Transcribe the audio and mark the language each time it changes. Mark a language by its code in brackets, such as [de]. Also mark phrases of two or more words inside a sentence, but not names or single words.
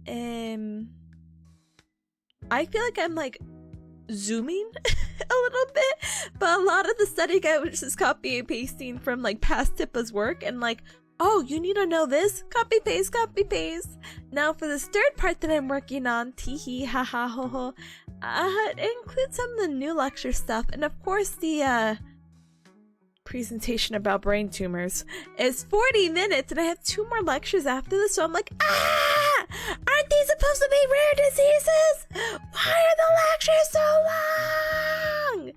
[en] I feel like I'm like zooming a little bit, but a lot of the study guide was just copy and pasting from like past Tippa's work and like, oh, you need to know this? Copy paste, copy paste. Now for this third part that I'm working on, teehee, haha, ho ho, it includes some of the new lecture stuff, and of course the presentation about brain tumors is 40 minutes, and I have 2 more lectures after this, so I'm like, aren't these supposed to be rare diseases? Why are the lectures so long?